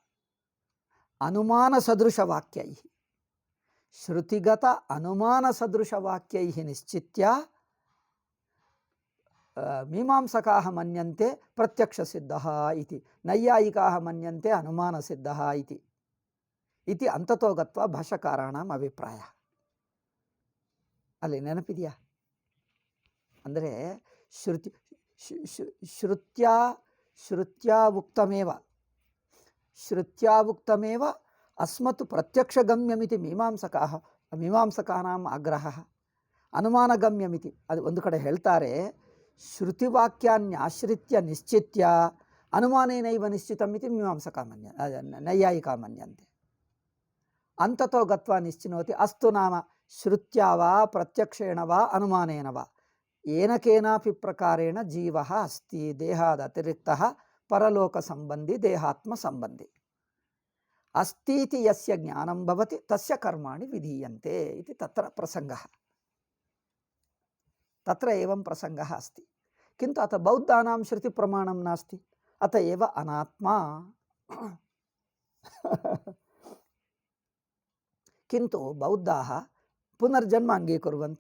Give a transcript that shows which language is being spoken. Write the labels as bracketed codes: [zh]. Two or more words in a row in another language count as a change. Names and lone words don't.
[sa] अनुमानसदृशवाक्यैः, श्रुतिगत अनुमानसदृशवाक्यैः निश्चित्य मीमांसकाः मन्यन्ते प्रत्यक्षसिद्धः इति, नैयायिकाः मन्यन्ते अनुमानसिद्धः इति अंततो गत्वा भाष्यकाराणाम् अभिप्रायः. [kn] ಅಲ್ಲಿ ನೆನಪಿದೆಯಾ? [sa] ಅಂದರೆ ಶ್ರುತ್ಯಾ ಉಕ್ತಮೇವ ಅಸ್ಮತ್ ಪ್ರತ್ಯಕ್ಷಗಮ್ಯಮಿತಿ ಮೀಮಾಂಸಕಾನಾಂ ಆಗ್ರಹಃ. [kn] ಅನುಮಾನಗಮ್ಯಮಿತಿ ಅದು ಒಂದು ಕಡೆ ಹೇಳ್ತಾರೆ. [sa] ಶ್ರುತಿವಾಕ್ಯಾನ್ಯಾಶ್ರಿತ್ಯ ನಿಶ್ಚಿತ್ಯ ಅನುಮಾನೇನೈವ ನಿಶ್ಚಿತಮಿತಿ ಮೀಮಾಂಸಕಾ ನೈಯಾಯಿಕಾ ಮನ್ಯಂತೆ. ಅಂತತೋ ಗತ್ವಾ ನಿಶ್ಚಿನೋತಿ. ಅಸ್ತು ನಾಮ ಶ್ರುತ್ಯಾ ವಾ ಪ್ರತ್ಯಕ್ಷೇಣ ವಾ ಅನುಮಾನೇನ ವಾ ಏನ ಕೇನಾಪಿ ಪ್ರಕಾರೇಣ ಜೀವಃ ಅಸ್ತಿ ದೇಹಾದ ಅತಿರಿಕ್ತಃ ಪರಲೋಕ ಸಂಬಂಧಿ ದೇಹಾತ್ಮ ಸಂಬಂಧಿ ಅಸ್ತೀತಿ ಯಸ್ಯ ಜ್ಞಾನಂ ಭವತಿ ತಸ್ಯ ಕರ್ಮಾಣಿ ವಿಧೀಯಂತೆ ಇತಿ ತತ್ರ ಪ್ರಸಂಗಃ. ತತ್ರ ಏವಂ ಪ್ರಸಂಗಃ अस्ति. किन्तु अथ बौद्धानां श्रुति प्रमाणं नास्ति, अत एव अनात्मा. किन्तु बौद्धाः पुनर्जन्म अंगीकुर्वन्ति.